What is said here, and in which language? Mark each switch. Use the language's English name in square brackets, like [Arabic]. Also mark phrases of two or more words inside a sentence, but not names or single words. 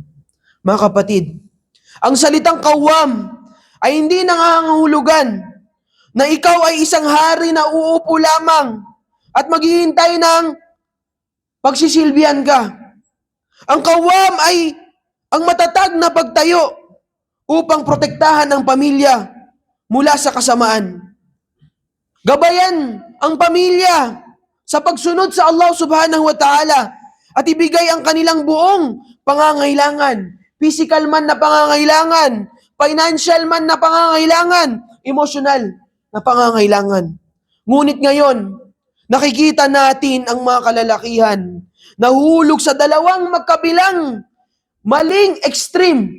[Filipino] Mga kapatid, ang salitang kawam ay hindi nangangahulugan na ikaw ay isang hari na uupo lamang at maghihintay ng pagsisilbihan ka. Ang kawam ay ang matatag na pagtayo upang protektahan ang pamilya mula sa kasamaan. Gabayan ang pamilya sa pagsunod sa Allah [Arabic] سبحانه وتعالى [Filipino] at ibigay ang kanilang buong pangangailangan. Physical man na pangangailangan, financial man na pangangailangan, emotional na pangangailangan. Ngunit ngayon, nakikita natin ang mga kalalakihan nahulog sa dalawang magkabilang maling extreme.